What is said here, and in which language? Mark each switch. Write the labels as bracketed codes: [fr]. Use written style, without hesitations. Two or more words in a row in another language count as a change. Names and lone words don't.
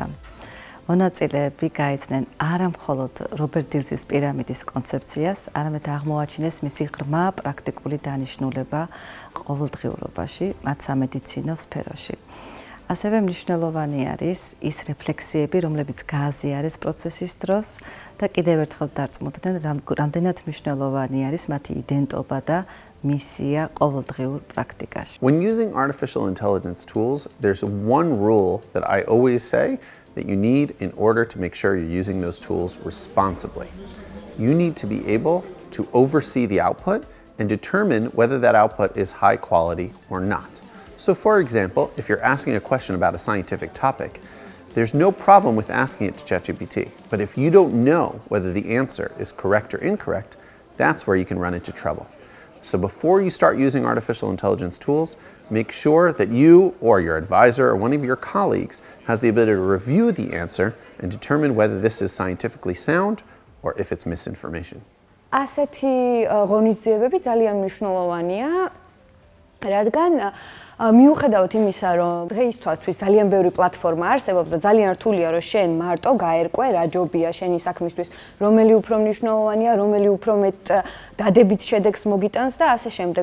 [ka] მონაწილეები გაეცნენ არა მხოლოდ რობერტ დილზის პირამიდის კონცეფციას, არამედ აღმოაჩინეს მისი ღრმა პრაქტიკული დანიშნულება ყოველდღიურობაში, მათ სამედიცინო სფეროში. ასევე მნიშვნელოვანი არის ის რეფლექსიები, რომლებიც გააზიარეს პროცესის დროს და კიდევ ერთხელ დარწმუნდნენ, რამდენად მნიშვნელოვანი არის მათი იდენტობა და მისია ყოველდღიურ პრაქტიკაში. [en] When using artificial intelligence tools, there's one rule that I always say that you need in order to make sure you're using those tools responsibly. You need to be able to oversee the output and determine whether that output is high quality or not. So for example, if you're asking a question about a scientific topic, there's no problem with asking it to ChatGPT. But if you don't know whether the answer is correct or incorrect, that's where you can run into trouble. So before you start using artificial intelligence tools, make sure that you or your advisor or one of your colleagues has the ability to review the answer and determine whether this is scientifically sound or if it's misinformation. [ka] ასეთი ღონისძიებები ძალიან მნიშვნელოვანია, რადგან მიუხედავად იმისა, რომ დღეისათვის ძალიან ბევრი პლატფორმა არსებობს და ძალიან რთულია, რომ შენ მარტო გაერკვე რა ჯობია შენი საქმისთვის, რომელი უფრო მნიშვნელოვანია, რომელი უფრო მეტ დადებით შედეგს მოგიტანს და ასე შემდეგ.